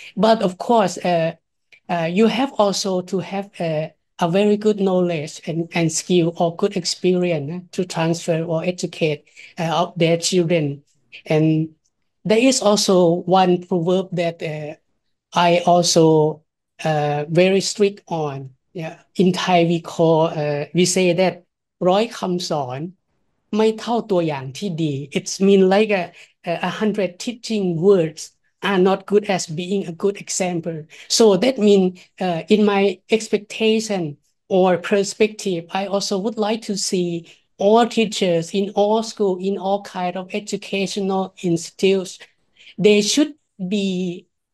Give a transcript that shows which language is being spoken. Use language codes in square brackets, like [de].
[en] But of course, you have also to have a very good knowledge and skill or good experience to transfer or educate of their children. And there is also one proverb that I also very strict on. Yeah. In Thai, we say that [th] ร้อยคำสอนไม่เท่าตัวอย่างที่ดี. [en] It's mean like 100 teaching words are not good as being a good example. So that means in my expectation or perspective, I also would like to see all teachers in all school, in all kind of educational institutes, they should be